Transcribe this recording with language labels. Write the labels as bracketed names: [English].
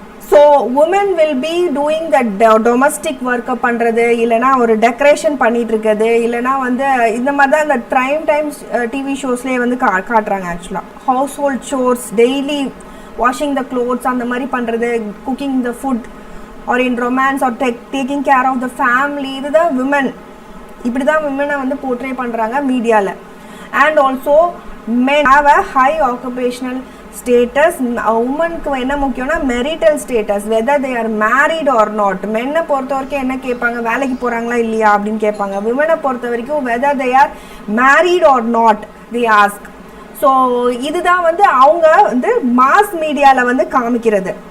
[English] so woman will be doing the domestic [Tamil] ஒர்க்கை பண்ணுறது, இல்லைனா ஒரு டெக்கரேஷன் பண்ணிகிட்டு இருக்கிறது, இல்லைனா வந்து இந்த மாதிரி தான் இந்த டைம்ஸ் டிவி ஷோஸ்லேயே வந்து காட்டுறாங்க. [English] ஆக்சுவலாக household chores, daily washing the clothes [Tamil] அந்த மாதிரி பண்ணுறது, [English] Cooking the food or in romance or taking care of the family, இதுதான் women. [Tamil] இப்படி தான் விமனை வந்து போர்ட்ரே பண்ணுறாங்க மீடியாவில். [English] And also men have a high occupational status. உமனுக்கு என்ன முக்கியம்னா marital status, whether they are married or not. [Tamil] மென்னை பொறுத்த வரைக்கும் என்ன கேட்பாங்க, வேலைக்கு போகிறாங்களா இல்லையா அப்படின்னு கேட்பாங்க. விமனை பொறுத்த வரைக்கும் [English] Whether they are married or not they ask. [Tamil] So இதுதான் வந்து அவங்க வந்து மாஸ் மீடியாவில் வந்து காமிக்கிறது.